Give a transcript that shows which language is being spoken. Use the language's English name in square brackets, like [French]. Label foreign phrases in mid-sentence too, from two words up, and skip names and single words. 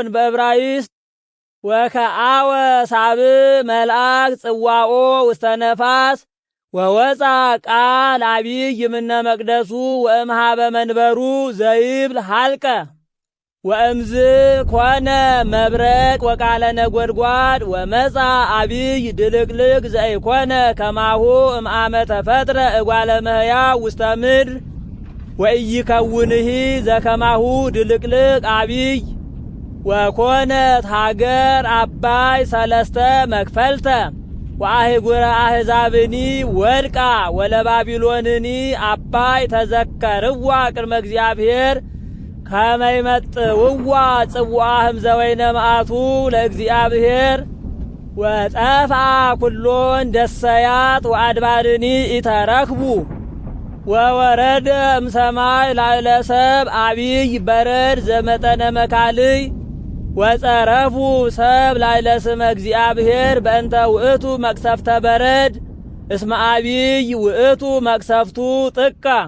[Geez] በዕብራይስጥ ወከአወ ሳብዕ መልአክ ጽዋኦ ውስተ ነፋስ ወወፃ ቃል አቢይ እምነ መቅደሱ ወእምኀበ መንበሩ ዘይብል ሀልቀ ወእምዝ ኮነ መብረቅ ወቃለ ነጐድጓድ ወመፃ አቢይ ድልቅልቅ ዘኢኮነ ከማሁ እምአመ ተፈጥረ እጓለ እመሕያው ውስተ ምድር ወኢይከውንሂ ዘከማሁ ድልቅልቅ አቢይ ወኮነት ሀገር አባይ ሰለስተ መክፈልተ ወአህጉረ አሕዛብኒ ወድቃ ወለባቢሎንኒ አባይ ተዘከርዋ ቅድመ እግዚአብሔር ከመ ይመጥውዋ ጽዋዐ እምዘወይነ መዓቱ ለእግዚአብሔር ወጠፋ ኩሎን ደሰያት ወአድባርኒ ኢተረክቡ ወወረደ እምሰማይ ላዕለ ሰብእ አቢይ በረድ ዘመጠነ መካልይ ወጸረፉ ሰብ ላዕለ ስመ እግዚአብሔር በእንተ ውእቱ መቅሰፍተ በረድ እስመ አቢይ ውእቱ መቅሰፍቱ ጥቀ።